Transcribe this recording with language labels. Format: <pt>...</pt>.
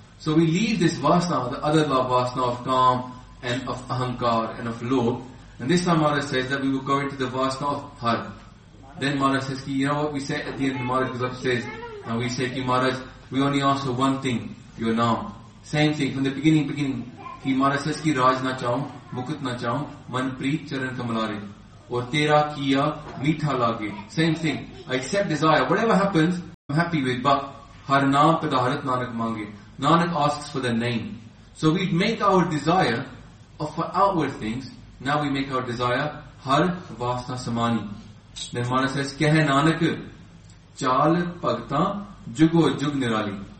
<en>So we leave this Vasna, the other Vasna of Kaam and of Ahankar and of Lobh. And this time Maharaj says that we will go into the Vasna of Har. Then Maharaj says, you know what we say at the end, Maharaj goes upstairs. And we say, Maharaj, we only ask for one thing, your Naam. Same thing, from the beginning,</en> <pa>ਕਿ ਮਹਾਰਾਜ says, ਕਿ ਰਾਜ ਨਾ ਚਾਉਂ, ਮੁਕਟ ਨਾ ਚਾਉਂ, ਮਨ ਪ੍ਰੀਤ ਚਰਨ ਕਮਲਾਰੇ. Or Tera Kiya Meetha Lage.</pa> <en>Same thing. I accept desire. Whatever happens, I'm happy with.</en> <pa>But Har Naam Padaharat Nanak Mange.</pa> <en>Nanak asks for the name. So we make our desire of for outward things. Now we make our desire</en> <pa>Har Vasna Samani.</pa> <en>Then Maharaj says,</en> <pa>Kehe Nanak Chal Pagta Jugo Jug Nirali.</pa>